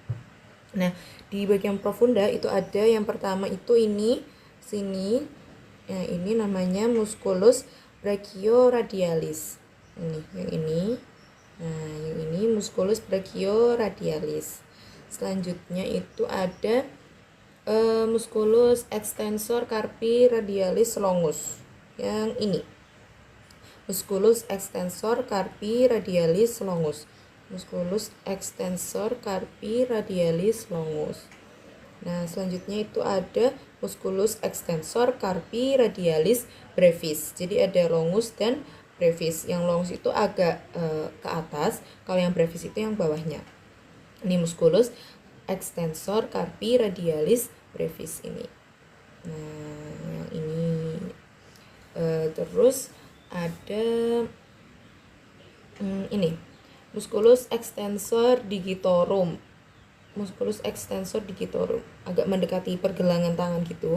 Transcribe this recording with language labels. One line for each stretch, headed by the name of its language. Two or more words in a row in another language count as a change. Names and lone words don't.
Indonesian: Nah, di bagian profunda itu ada yang pertama itu ini sini Nah, ini namanya
Latin: musculus brachioradialis.
Indonesian: Ini, yang ini. Nah, yang ini
Latin: musculus brachioradialis.
Indonesian: Selanjutnya itu ada
Latin: musculus extensor carpi radialis longus.
Indonesian: Yang ini.
Latin: Musculus extensor carpi radialis longus. Musculus extensor carpi radialis longus.
Indonesian: Nah, selanjutnya itu ada
Latin: musculus extensor carpi radialis brevis.
Indonesian: Jadi ada longus dan brevis. Yang longus itu agak ke atas, kalau yang brevis itu yang bawahnya.
Latin: Ini musculus extensor carpi radialis brevis ini.
Indonesian: Nah, yang ini. Terus ada ini
Latin: musculus extensor digitorum. Musculus extensor digitorum,
Indonesian: agak mendekati pergelangan tangan gitu.